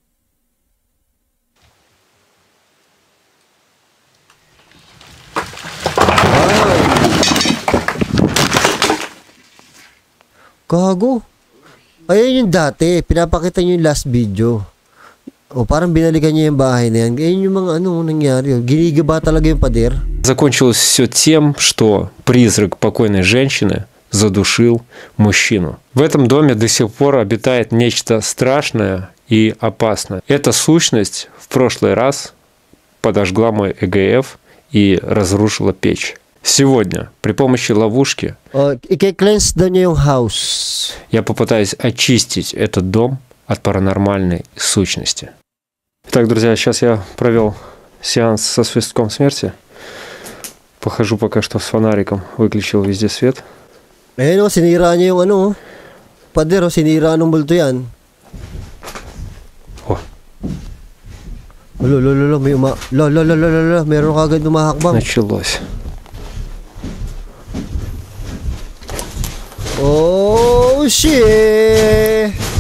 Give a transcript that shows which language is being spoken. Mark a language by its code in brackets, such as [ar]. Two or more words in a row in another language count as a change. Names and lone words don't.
[tl] Gago. Ayun yung dati. Pinapakita nyo yung [en] last video. [tl] O parang binalikan niya yung bahay na yan. Ayun yung mga nangyari. Ginigaba talaga yung pader. [ru] Закончилось все тем, что призрак покойной женщины задушил мужчину. В этом доме до сих пор обитает нечто страшное и опасное. Эта сущность в прошлый раз подожгла мой ЭГФ и разрушила печь. Сегодня при помощи ловушки я попытаюсь очистить этот дом от паранормальной сущности. Итак, друзья, сейчас я провел сеанс со свистком смерти. Похожу пока что с фонариком, выключил везде свет. [tl] Sinira niya yung pader, sinira ng multo yan. Meron kagad umahakbang. [ru] Началось. [en] Oh, shit!